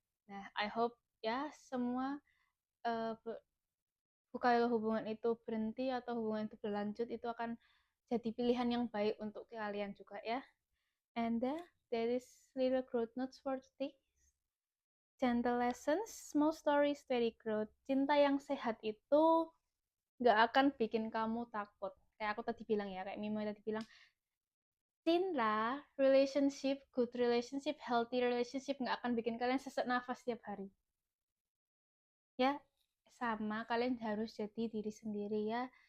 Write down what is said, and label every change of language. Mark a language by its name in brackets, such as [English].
[Indonesian] Nah, [English] I hope [Indonesian] ya semua, uh, kalau hubungan itu berhenti atau hubungan itu berlanjut, itu akan jadi pilihan yang baik untuk kalian juga ya. [English] And there is little growth notes for today. Gentle lessons, small stories, steady growth. [Indonesian] Cinta yang sehat itu gak akan bikin kamu takut. Kayak aku tadi bilang ya, kayak Mimo tadi bilang, cinta, [English] relationship, good relationship, healthy relationship [Indonesian] gak akan bikin kalian sesak nafas setiap hari. Ya, sama kalian harus jadi diri sendiri ya.